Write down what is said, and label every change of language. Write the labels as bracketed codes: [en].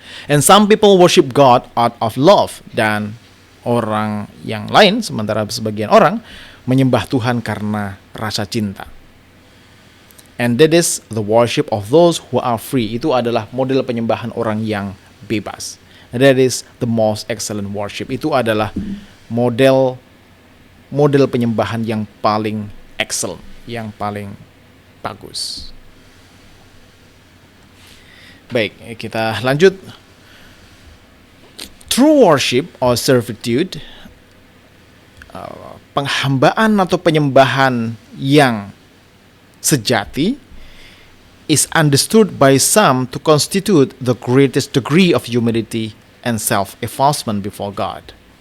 [en] And some people worship God out of love. [id] Dan orang yang lain, sementara sebagian orang menyembah Tuhan karena rasa cinta. [en] And that is the worship of those who are free. [id] Itu adalah model penyembahan orang yang bebas. [en] And that is the most excellent worship. [id] Itu adalah model penyembahan yang paling excellent, yang paling bagus. Baik, kita lanjut. [en] True worship or servitude, [id] penghambaan atau penyembahan yang sejati, [en] is understood by some to constitute the greatest degree of humility and self-effacement before God.